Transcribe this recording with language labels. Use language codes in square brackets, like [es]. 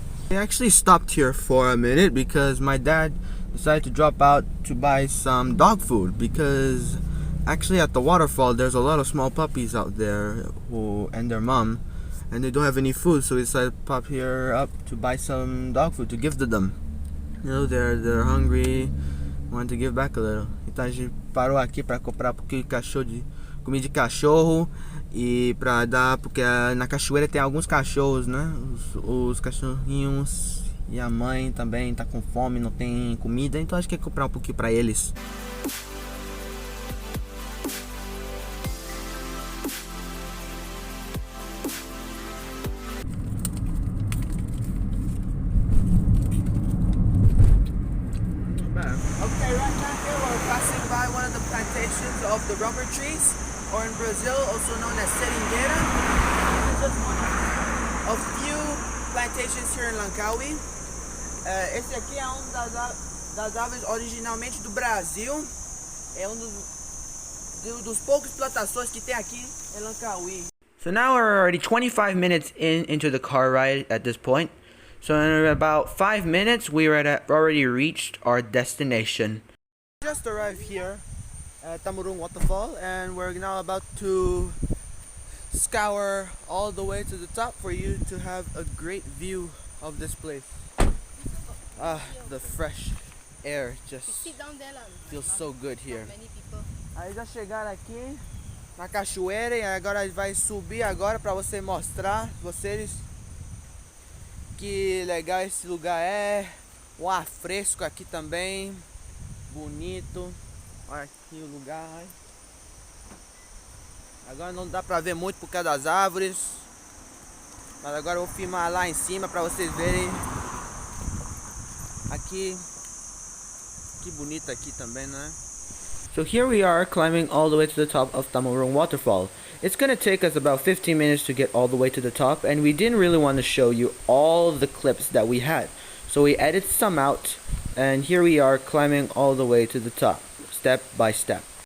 [en] We actually stopped here for a minute because my dad decided to drop out to buy some dog food, because actually at the waterfall there's a lot of small puppies out there and their mom, and they don't have any food, so we decided to pop here up to buy some dog food to give to them. You know, they're hungry, want to give back a little. [pt] Então a gente parou aqui para comprar um pouquinho de comida de cachorro e pra dar, porque na cachoeira tem alguns cachorros, né? Os cachorrinhos, e a mãe também tá com fome, não tem comida, então acho que é comprar um pouquinho pra eles. [en] Okay, right now here we're passing by one of the plantations of the rubber trees, or in Brazil also known as seringueira. This is just one of few plantations here in Langkawi. [pt] Esse aqui é um das árvores originalmente do Brasil. É dos poucos plantações que tem aqui em Langkawi. [en] So now we're already 25 minutes into the car ride at this point. So in about 5 minutes, we already reached our destination. Just arrived here at Temurun Waterfall, and we're now about to scour all the way to the top for you to have a great view of this place. The fresh air just feels so good here. [pt] Aí já chegaram aqui na cachoeira, e agora vai subir agora para você mostrar vocês que legal esse lugar é. O ar fresco aqui também, bonito. Olha aqui o lugar. Agora não dá pra ver muito por causa das árvores, mas agora eu vou filmar lá em cima pra vocês verem. Aqui, que bonito aqui também, né? [en] So here we are climbing all the way to the top of Temurun Waterfall. It's gonna take us about 15 minutes to get all the way to the top, and we didn't really want to show you all the clips that we had. So we edited some out, and here we are climbing all the way to the top, step by step.